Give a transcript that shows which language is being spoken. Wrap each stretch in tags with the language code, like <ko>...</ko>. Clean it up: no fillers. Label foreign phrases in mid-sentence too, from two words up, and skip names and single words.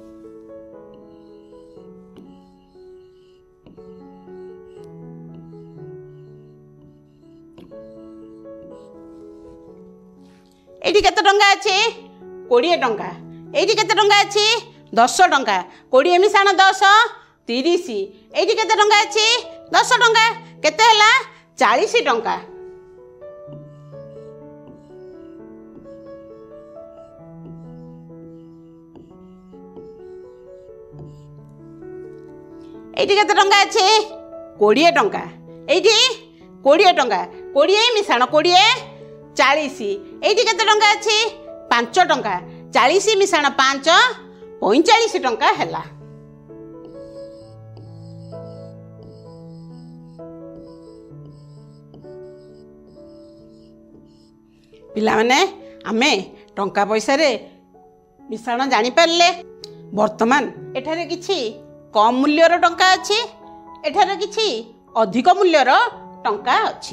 <or>ଏଇଠି କେତେ ଟଙ୍କା ଅଛି? 20 ଟଙ୍କା। ଏଇଠି କେତେ ଟଙ୍କା ଅଛି? 10 ଟଙ୍କା। 20 ମିଶାଣ 10 30। ଏଇଠି କେତେ ଟଙ୍କା ଅଛି? 10 ଟଙ୍କା। କେତେ ହେଲା? 40 ଟଙ୍କା। ଏଇଟି କେତେ ଟଙ୍କା ଅଛି? 20 ଟଙ୍କା। ଏଇଟି 20 ଟଙ୍କା। 20 ମିଶାଣ 20 40। ଏଇଟି କେତେ ଟଙ୍କା ଅଛି? 5 ଟଙ୍କା। 40 ମିଶାଣ 5 45 ଟଙ୍କା ହେଲା। ପିଲାମାନେ ଆମେ ଟଙ୍କା ପଇସାରେ ମିଶାଣ ଜାଣିପାରିଲେ। ବର୍ତ୍ତମାନ ଏଠାରେ କିଛି କମ୍ ମୂଲ୍ୟର ଟଙ୍କା ଅଛି, ଏଠାରେ କିଛି ଅଧିକ ମୂଲ୍ୟର ଟଙ୍କା ଅଛି।</or>